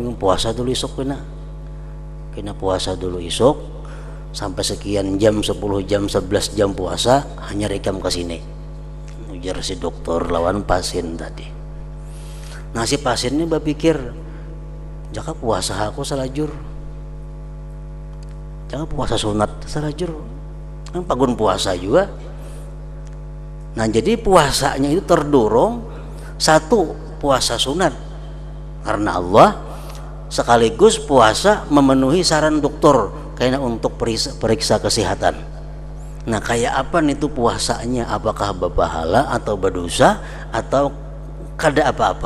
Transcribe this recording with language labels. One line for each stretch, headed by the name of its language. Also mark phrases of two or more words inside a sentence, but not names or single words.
Banjar: Puasa dulu isuk kena puasa dulu isuk sampai sekian jam, 10 jam, 11 jam puasa, hanya rekam ke sini. Ujar si dokter lawan pasien tadi. Nah, si pasien ini berpikir, jaka puasa aku salajur, jaka puasa sunat salajur, kan pagun puasa juga.
Indonesian: Nah, jadi puasanya itu terdorong, satu puasa sunat karena Allah, sekaligus puasa memenuhi saran dokter kayaknya untuk periksa kesehatan. Nah, kayak apa nih tuh puasanya? Apakah berpahala atau berdosa, atau kada apa-apa?